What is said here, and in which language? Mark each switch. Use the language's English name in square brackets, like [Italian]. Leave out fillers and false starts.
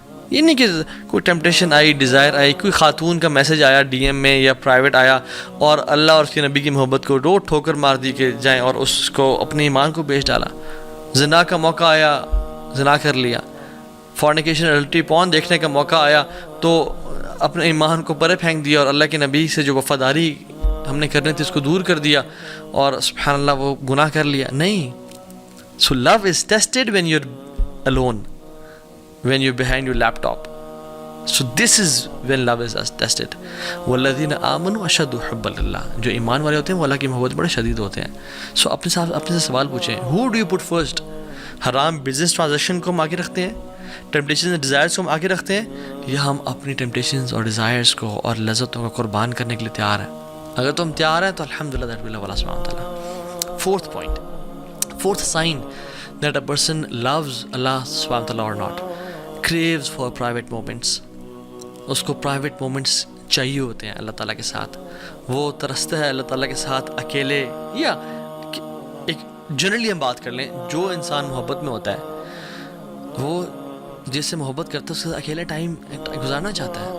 [Urdu] یہ نہیں کہ کوئی ٹیمپٹیشن آئی، ڈیزائر آئی، کوئی خاتون کا میسج آیا ڈی ایم میں یا پرائیویٹ آیا اور اللہ اور اس کے نبی کی محبت کو روٹ ٹھوکر مار دی کہ جائیں اور اس کو اپنے ایمان کو بیچ ڈالا. زنا کا موقع آیا، زنا کر لیا. فورنیکیشن اڈلٹری پون دیکھنے کا موقع آیا تو اپنے ایمان کو پرے پھینک دیا اور اللہ کے نبی سے جو وفاداری ہم نے کرنی تھی اس کو دور کر دیا اور سبحان اللہ وہ گناہ کر لیا. نہیں. [English] So love is tested when you're alone, when you're behind your laptop. So this is when love is tested. [Arabic] وَالَّذِينَ آمَنُوا أَشَدُّ حُبًّا لِلَّهِ. [Urdu] جو ایمان والے ہوتے ہیں وہ اللہ کی محبت بڑے شدید ہوتے ہیں. سو اپنے سے سوال پوچھیں [English] who do you put first؟ [Urdu] حرام بزنس ٹرانزیکشن کو ہم آگے رکھتے ہیں، [English] temptations and desires [Urdu] کو ہم آگے رکھتے ہیں، یا ہم اپنی ٹیمپٹیشنز اور ڈیزائرز کو اور لذتوں کو قربان کرنے کے لیے تیار ہیں؟ اگر تم تیار ہیں تو الحمدللہ [English] that will [Urdu] اللہ سبحانہ وتعالی. [English] Fourth point, fourth sign that a person loves Allah subhanahu wa ta'ala or not, craves for private moments. [Urdu] اس کو private moments چاہیے ہوتے ہیں اللہ تعالیٰ کے ساتھ. وہ ترستا ہے اللہ تعالیٰ کے ساتھ اکیلے، یا ایک جنرلی ہم بات کر لیں جو انسان محبت میں ہوتا ہے وہ جس سے محبت کرتا ہے اس کے ساتھ اکیلے ٹائم گزارنا چاہتا ہے.